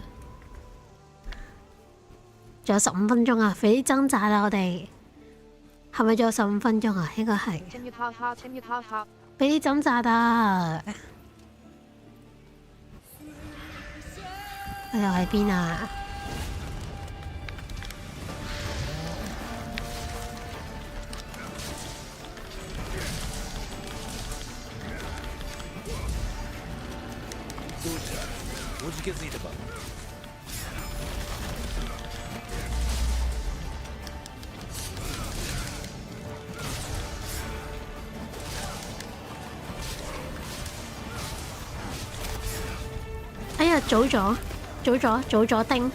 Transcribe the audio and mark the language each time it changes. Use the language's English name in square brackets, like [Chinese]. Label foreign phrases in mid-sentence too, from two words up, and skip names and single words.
[Cantonese] 仲有15分鐘啊！快啲掙扎啦，我哋係咪仲有15分鐘啊？應該係。俾啲掙扎啊！佢又喺邊啊？ [Japanese] おじけづいたか。 [Cantonese] 哎呀，早咗叮！